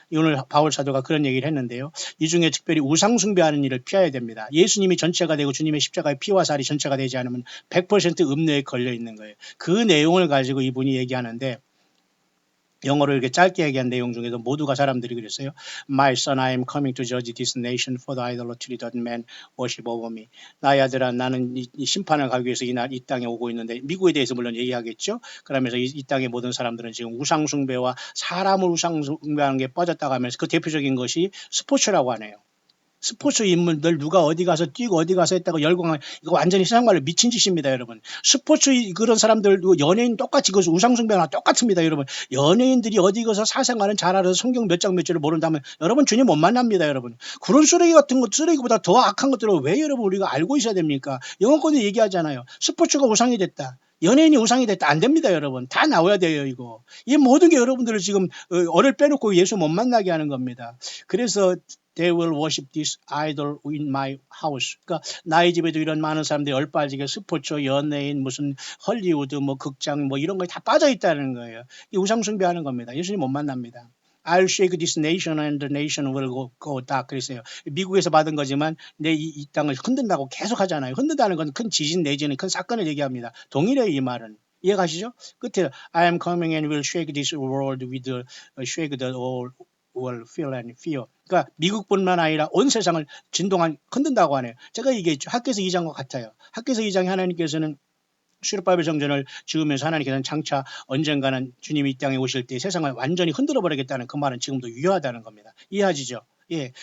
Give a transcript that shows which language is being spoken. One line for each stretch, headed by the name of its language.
Korean: 오늘 바울 사도가 그런 얘기를 했는데요. 이 중에 특별히 우상 숭배하는 일을 피해야 됩니다. 예수님이 전체가 되고 주님의 십자가의 피와 살이 전체가 되지 않으면 100% 음료에 걸려 있는 거예요. 그 내용을 가지고 이분이 얘기하는데 영어로 이렇게 짧게 얘기한 내용 중에도 모두가 사람들이 그랬어요.
English: My son, I am coming to judge this nation for the idolatry that men worship over me.
Korean: 나의 아들아, 나는 이 심판을 가기 위해서 이 땅에 오고 있는데 미국에 대해서 물론 얘기하겠죠. 그러면서 이 땅의 모든 사람들은 지금 우상숭배와 사람을 우상숭배하는 게 빠졌다고 하면서 그 대표적인 것이 스포츠라고 하네요. 스포츠 인물들 누가 어디 가서 뛰고 어디 가서 했다고 열광하는 이거 완전히 세상 말로 미친 짓입니다, 여러분. 스포츠 그런 사람들 연예인 똑같이 그 우상숭배나 똑같습니다, 여러분. 연예인들이 어디 가서 사생활은 잘 알아서 성경 몇 장 몇 절을 모른다면 여러분 주님 못 만납니다, 여러분. 그런 쓰레기 같은 것 쓰레기보다 더 악한 것들을 왜 여러분 우리가 알고 있어야 됩니까? 영어권도 얘기하잖아요. 스포츠가 우상이 됐다. 연예인이 우상이 됐다. 안 됩니다, 여러분. 다 나와야 돼요, 이거. 이 모든 게 여러분들을 지금 어를 빼놓고 예수 못 만나게 하는 겁니다. 그래서
English: They will worship this idol in my house.
Korean: 그러니까 나의 집에도 이런 많은 사람들이 얼빠지게 스포츠, 연예인, 무슨 헐리우드, 뭐 극장, 뭐 이런 거에 다 빠져 있다는 거예요. 이 우상 숭배하는 겁니다. 예수님 못 만납니다.
English: I'll shake this nation and the nation will go dark.
Korean: 그랬어요. 미국에서 받은 거지만 내 이 땅을 흔든다고 계속 하잖아요. 흔든다는 건 큰 지진 내지는 큰 사건을 얘기합니다. 동일해요, 이 말은. 이해가시죠? 끝에
English: I am coming and will shake this world with shake the all will feel and fear.
Korean: 그러니까 미국뿐만 아니라 온 세상을 흔든다고 하네요. 제가 얘기했죠. 학개서 2장과 같아요. 학개서 2장에 하나님께서는 수르바벨 성전을 지으면서 하나님께서는 장차 언젠가는 주님이 이 땅에 오실 때 세상을 완전히 흔들어 버리겠다는 그 말은 지금도 유효하다는 겁니다. 이해하시죠? 예.